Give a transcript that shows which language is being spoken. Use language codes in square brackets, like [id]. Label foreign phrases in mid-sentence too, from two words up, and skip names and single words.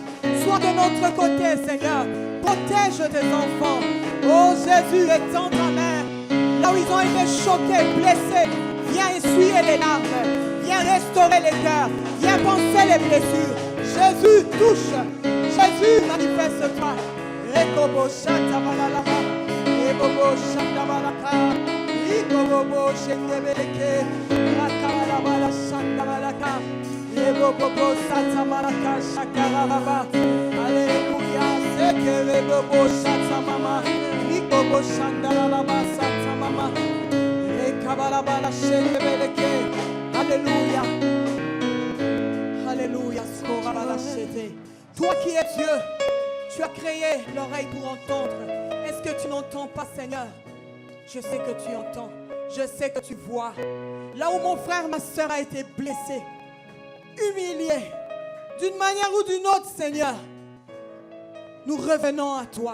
[fr] Sois de notre côté, Seigneur. Protège tes enfants. Oh Jésus, étends ta main. Là où ils ont été choqués, blessés, viens essuyer les larmes. Viens restaurer les cœurs. Viens panser les blessures. Jésus, touche. Jésus, manifeste-toi. Rekobo shatabalaba. Ebobo shatabalaka. Ikobobo shendebeleke. Rakabalabala shandabalaka. Ebobo satabalaka shakarababa. Alléluia. Sekerebobo shatamama. Ikobo shandabalaba satamama. Rekabalabala shendebeleke. Alléluia. Alléluia. Skorabala shete. Toi qui es Dieu, tu as créé l'oreille pour entendre. Est-ce que tu n'entends pas, Seigneur? Je sais que tu entends. Je sais que tu vois. Là où mon frère, ma soeur a été blessé, humilié, d'une manière ou d'une autre, Seigneur, nous revenons à toi.